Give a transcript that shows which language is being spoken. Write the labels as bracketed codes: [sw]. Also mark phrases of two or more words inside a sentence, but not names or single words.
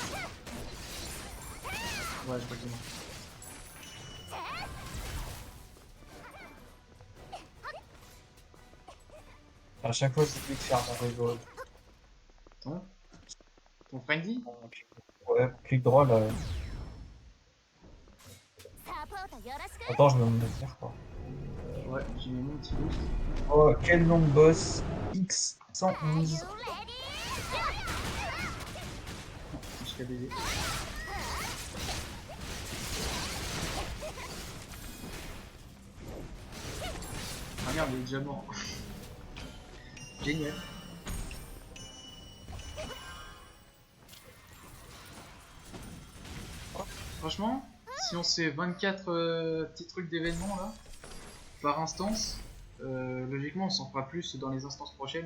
[fr] Ouais, je crois qu'il est mort. À chaque fois, j'oublie de faire mon reload. Ton Ton friendly? Ouais, clic droit là. [ja] サポートよろしく。 [fr] Attends, je vais me le faire quoi. Ouais, j'ai mis mon petit boost. Oh, quel long boss [en] Are you X111. ready? [fr] Jusqu'à baiser. Ah merde, il est déjà mort. Génial. Franchement, si on se fait 24 petits trucs d'événements là, par instance, logiquement on s'en fera plus dans les instances prochaines.